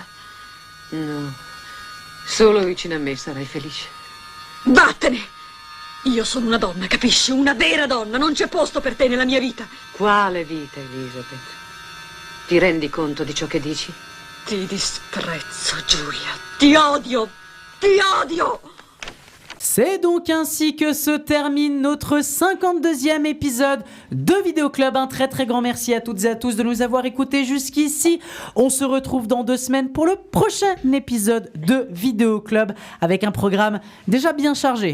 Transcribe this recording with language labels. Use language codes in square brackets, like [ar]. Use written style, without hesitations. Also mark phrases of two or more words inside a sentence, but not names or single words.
[it] No, solo vicino a me sarai felice. Vattene! Io sono una donna, capisci? Una vera donna, non c'è posto per te nella mia vita. Quale vita, Elizabeth? Ti rendi conto di ciò che dici? Ti disprezzo, Giulia. Ti odio! Ti odio! [fr] C'est donc ainsi que se termine notre 52e épisode de Vidéo Club. Un très très grand merci à toutes et à tous de nous avoir écoutés jusqu'ici. On se retrouve dans 2 semaines pour le prochain épisode de Vidéo Club avec un programme déjà bien chargé.